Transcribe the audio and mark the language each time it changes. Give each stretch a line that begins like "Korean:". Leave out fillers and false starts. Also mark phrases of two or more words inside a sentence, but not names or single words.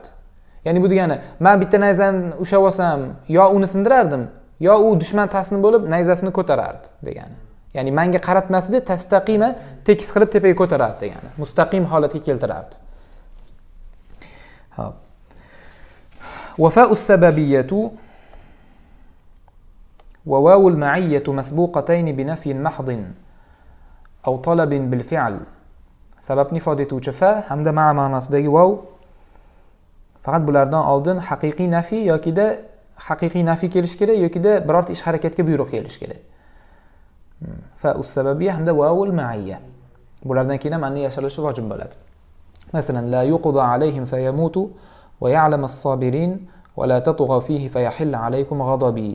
Uzbek: Ya'ni bu degani, men bitta nayzani ushab olsam, yo uni sindirardim, yo u dushman taslim bo'lib nayzasini ko'tarardi degani. Ya'ni menga qaratmasdi, tastaqima tekis qilib tepaga ko'tarardi degani. Mustaqim holatga keltirardi. Hop.
Arabic: وفاء السببية وواو المعية مسبوقتين بنفي محض أو طلب بالفعل.
Uzbek: Sababni ifoda etuvchi fa hamda ma'a ma'nosidagi vav faqat bulardan oldin haqiqiy nafiy yokida haqiqiy nafiy kelish kerak yokida birorta ish harakatga buyruq kelish kerak.
Arabic: فاء السببية hamda واو المعية.
Uzbek: Bulardan keyin ham anni yashirilishi vojib bo'ladi. Masalan,
Arabic: لا يقضى عليهم فيموتوا ويعلم الصابرين ولا تطغوا فيه فيحل عليكم غضبي.